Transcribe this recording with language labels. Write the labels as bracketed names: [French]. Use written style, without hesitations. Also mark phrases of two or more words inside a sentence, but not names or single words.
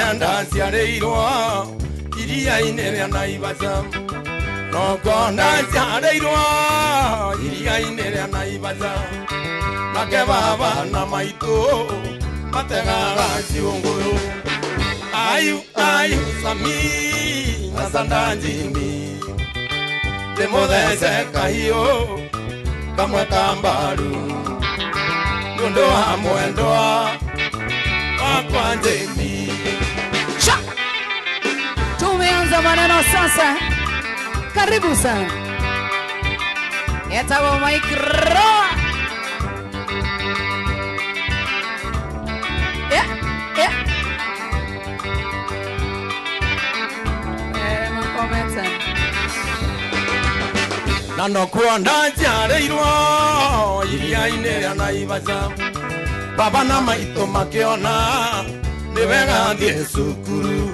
[Kikuyu] ndaciarĩirwo iria-inĩ rĩa Naivasha Noko ndaciarĩirwo iria-inĩ rĩa Naivasha Nake baba na maitũ mategaga ciũngũyũ Ayu Sami na Sanda Njimi ndĩmũthece kahiũ kamwe ka mbaru nĩ ũndũ wa mwendwa wakwa Jemi. [Swahili] Tumeanza maneno sasa. Karibu sana. Yatago Micro. Makometa. [Kikuyu] Na no kuonda njiarĩirwo iria-inĩ rĩa Naivasha, baba na maitũ makĩona nĩ wega thiĩ cukuru.